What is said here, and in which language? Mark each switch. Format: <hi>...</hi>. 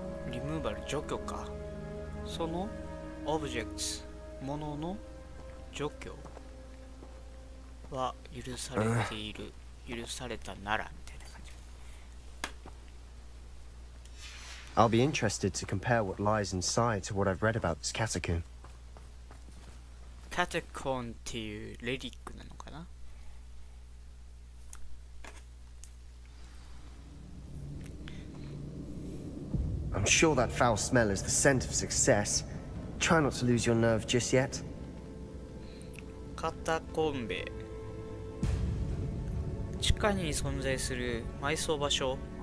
<ja>リムーバル除去か。そのオブジェクトものの除去は許されている、許されたならみたいな感じ。</ja> <en>I'll be interested to compare what lies inside to what I've read about this catacomb.</en> <ja>カタコンっていうレリックなのかな。</ja> <en>I'm sure that foul smell is the scent of success. Try not to lose your nerve just yet.</en> <ja>カタコンベ、地下に存在する埋葬場所。</ja>